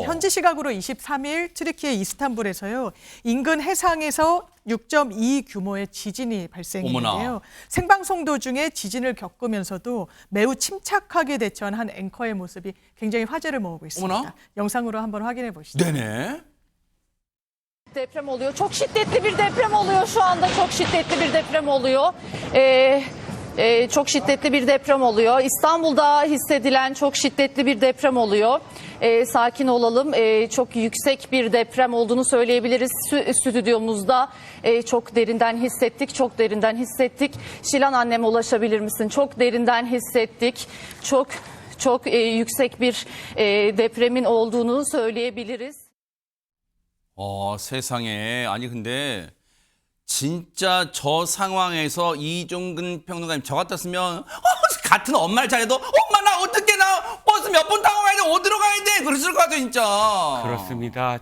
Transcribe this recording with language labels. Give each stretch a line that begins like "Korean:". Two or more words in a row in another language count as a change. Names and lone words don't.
Korean: 현지 시각으로 23일 튀르키예 이스탄불에서요. 인근 해상에서 6.2 규모의 지진이 발생했는데요. 어머나. 생방송 도중에 지진을 겪으면서도 매우 침착하게 대처한 한 앵커의 모습이 굉장히 화제를 모으고 있습니다. 어머나. 영상으로 한번 확인해 보시죠. 네네.
Turkish: Deprem oluyor. Çok şiddetli bir deprem oluyor şu anda. Çok şiddetli bir deprem oluyor. Çok şiddetli bir deprem oluyor. İstanbul'da hissedilen çok şiddetli bir deprem oluyor. Sakin olalım. Çok yüksek bir deprem olduğunu söyleyebiliriz. Stüdyomuzda çok derinden hissettik. Çok derinden hissettik. Şilan anneme ulaşabilir misin? Çok derinden hissettik. Çok yüksek bir depremin olduğunu söyleyebiliriz.
Korean: 세상에. 아니 근데 진짜 저 상황에서 이종근 평론가님 저 같았으면 같은 엄마를 잘해도 엄마 나 어떻게 나 버스 몇 번 타고 가야 돼? 어디로 가야 돼? 그랬을 것 같아요 진짜. 그렇습니다.